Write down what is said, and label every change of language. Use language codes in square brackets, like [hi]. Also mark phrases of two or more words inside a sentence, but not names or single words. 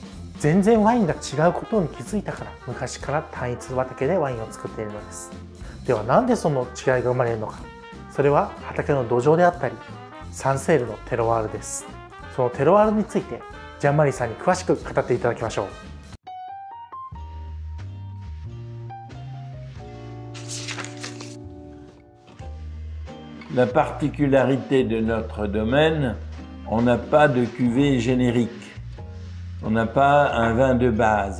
[ja] 全然ワインが違うことに気づいたから昔から単一畑でワインを作っているのです。ではなんでその違いが生まれるのか。それは畑の土壌であったりサンセールのテロワールです。そのテロワールについてジャンマリーさんに詳しく語っていただきましょう。 [fr] La particularité de notre domaine, on n'a pas de cuvée générique. On n'a pas un vin de base.